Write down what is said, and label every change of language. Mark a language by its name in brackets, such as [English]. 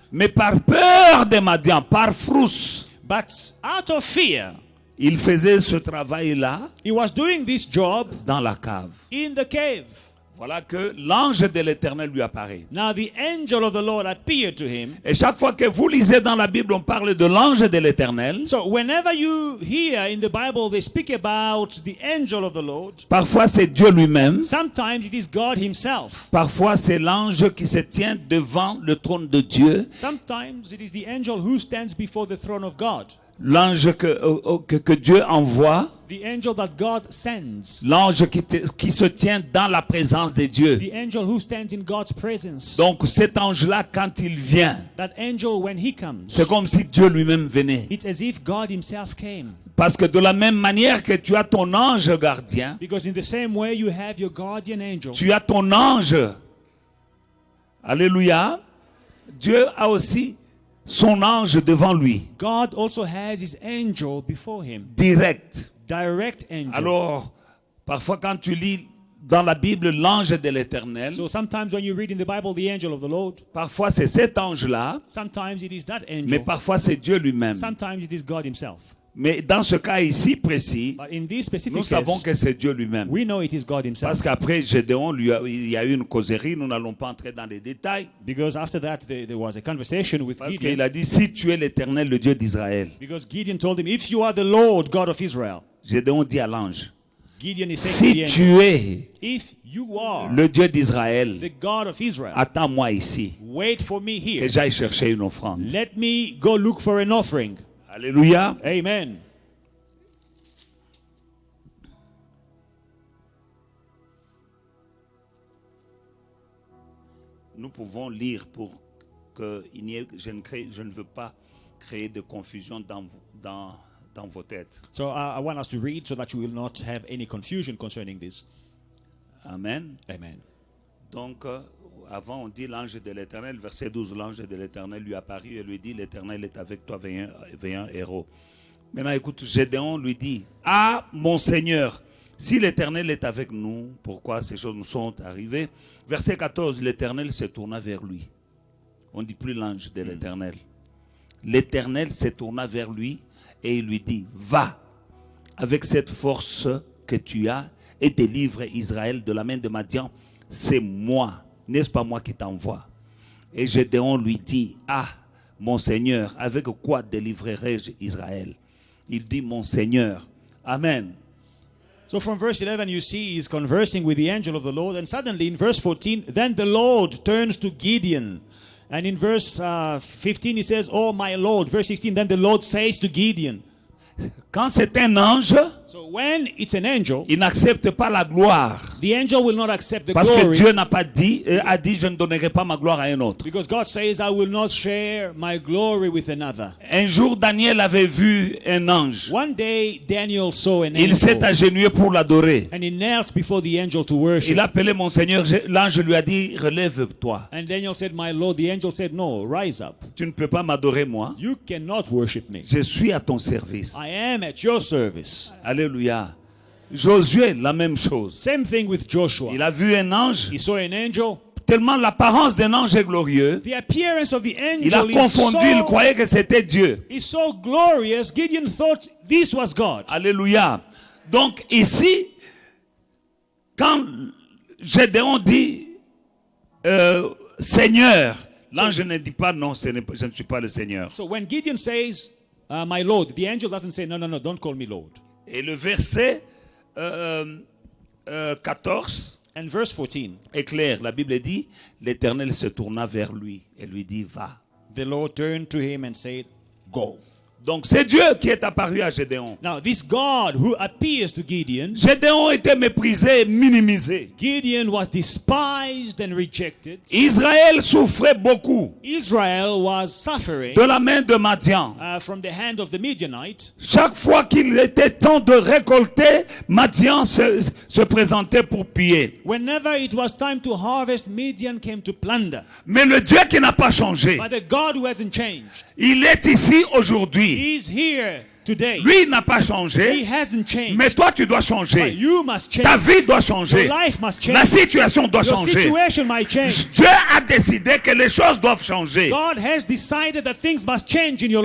[French] Mais par peur de Madian, par frousse, [English] but out of fear, [French] il faisait ce travail-là. [English] He was doing this job [French] dans la cave. [English] In the cave. [French] Voilà que l'ange de l'Éternel lui apparaît. [English] Now the angel of the Lord appeared to him. [French] Et chaque fois que vous lisez dans la Bible, on parle de l'ange de l'Éternel. [English] So whenever you hear in the Bible they speak about the angel of the Lord. [French] Parfois c'est Dieu lui-même. [English] Sometimes it is God himself. [French] Parfois c'est l'ange qui se tient devant le trône de Dieu. [English] Sometimes it is the angel who stands before the throne of God. [French] L'ange que Dieu envoie. [English] The angel that God sends. [French] L'ange qui se tient dans la présence de Dieu. [English] The angel who stands in God's presence. [French] Donc cet ange-là, quand il vient, [English] that angel when he comes, [French] c'est comme si Dieu lui-même venait. [English] It's as if God himself came. [French] Parce que de la même manière que tu as ton ange gardien, [English] because in the same way you have your guardian angel, [French] tu as ton ange. Alléluia. Dieu a aussi son ange devant lui. [English] God also has his angel before him. Direct Direct angel. [French] Alors, parfois quand tu lis dans la Bible l'ange de l'Éternel. [English] So sometimes when you read in the Bible the angel of the Lord, [French] Parfois c'est cet ange-là, [English] sometimes it is that [French] mais [English] angel, [French] parfois c'est Dieu lui-même. [English] sometimes it is God himself. [French] Mais dans ce cas ici précis, [English] But in this specific [French] nous savons [English] case, [French] que c'est Dieu lui-même. [English] we know it is God [French] Parce [English] himself. [French] qu'après Gédéon, il y a eu une causerie, nous n'allons pas entrer dans les détails. [English] Because after that there was a conversation with [French] Parce qu'il [English] Gideon. [French] a dit, si tu es l'Éternel, le Dieu d'Israël. [English] Because Gideon told him, if you are the Lord God of Israel, [French] Gédéon dit à l'ange, [English] Gideon is saying to [French] si [English] the angel, [French] tu es [English] if you are [French] le Dieu d'Israël, [English] the God of Israel, [French] attends-moi ici, [English] wait for me [French] que [English] here. [French] j'aille chercher une offrande. [English] Let me go look for an offering. Alléluia. Amen. [French] Nous pouvons lire pour que il n'y ait, je ne veux pas créer de confusion dans vos têtes. [English] So I want us to read so that you will not have any confusion concerning this. Amen. Amen. [French] Donc, avant on dit l'ange de l'Éternel, verset 12, l'ange de l'Éternel lui apparut et lui dit, l'Éternel est avec toi, vaillant héros. Maintenant écoute, Gédéon lui dit, ah mon Seigneur, si l'Éternel est avec nous, pourquoi ces choses nous sont arrivées? Verset 14, l'Éternel se tourna vers lui. On ne dit plus l'ange de l'Éternel. L'Éternel se tourna vers lui et il lui dit, va avec cette force que tu as et délivre Israël de la main de Madian. C'est moi, n'est-ce pas moi qui t'envoie? Et Gédéon lui dit, ah mon Seigneur, avec quoi délivrerai-je Israël? Il dit, mon Seigneur. Amen. [English] So from verse 11 you see he's conversing with the angel of the Lord, and suddenly in verse 14 then the Lord turns to Gideon, and in verse 15 he says, oh my Lord. Verse 16, then the Lord says to Gideon. [French] Quand c'est un ange, [English] So when it's an angel, [French] il n'accepte pas la gloire. [English] the angel will not accept the [French] Parce que [English] glory, [French] Dieu n'a pas dit, a dit, je ne donnerai pas ma gloire à un autre. [English] because God says, I will not share my glory with another. [French] Un jour, Daniel avait vu un ange. [English] One day Daniel saw an [French] Il s'est [English] angel, [French] agenouillé pour l'adorer. [English] and he knelt before the angel to worship. [French] Il a appelé mon Seigneur. L'ange lui a dit, relève-toi. [English] And Daniel said, my Lord. The angel said, no, rise up. [French] Tu ne peux pas m'adorer moi. [English] You cannot worship me. [French] Je suis à ton service. [English] I am at your service. [French] Alléluia. Josué, la même chose. [English] Same thing with Joshua. [French] Il a vu un ange. [English] He saw an angel. [French] Tellement l'apparence d'un ange est glorieux. [English] The appearance of the angel [French] Il a confondu, il croyait que c'était Dieu. [English] is so glorious. Gideon thought this was God. Alléluia. [French] Donc ici, quand Gédéon dit Seigneur, l'ange ne dit pas non, je ne suis pas le Seigneur. [English] So when Gideon says, my Lord, the angel doesn't say, no, don't call me Lord. [French] Et le verset 14 [English] And verse 14, [French] est clair. La Bible dit, l'Éternel se tourna vers lui et lui dit, va. [English] the Lord turned to him and said, go. [French] Donc c'est Dieu qui est apparu à Gédéon. [English] Now this God who appears to Gideon, [French] Gédéon était méprisé et minimisé. [English] Gideon was despised and rejected. [French] Israël souffrait beaucoup [English] Israel was suffering [French] de la main de Madian. [English] from the hand of the Midianite. [French] Chaque fois qu'il était temps de récolter, Madian se présentait pour piller. [English] Whenever it was time to harvest, Midian came to plunder. [French] Mais le Dieu qui n'a pas changé, [English] But the God who hasn't changed, [French] il est ici aujourd'hui. [English] He's here today. [French] Lui, il n'a pas [English] He [French] changé, [English] hasn't changed. [French] mais toi, tu dois [English] But [French] changer. [English] you must change. [French] Ta vie doit changer. [English] Your life must change. [French] La situation doit [English] Your [French] changer. [English] situation might change. [French] Dieu a décidé que les choses doivent changer. [English] God has decided that things must change in your